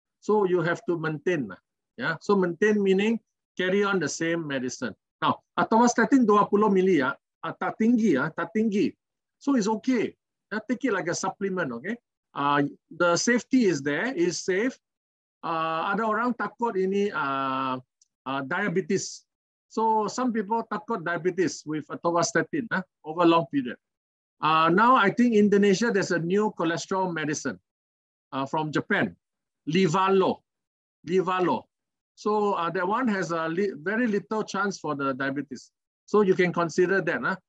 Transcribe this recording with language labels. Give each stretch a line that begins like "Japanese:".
English: So you have to maintain. Yeah, so maintain meaning carry on the same medicine. Now, atorvastatin 20
Malay: mili tak tinggi.
English: So it's okay. Take it like a supplement, okay? The safety is there, is safe.
Malay: Ada orang takut ini diabetes.
English: So some people
Malay: takut
English: diabetes with atorvastatin over a long period. Now I think Indonesia, there's a new cholesterol medicine from Japan, Livalo. So that one has a very little chance for the diabetes. So you can consider that.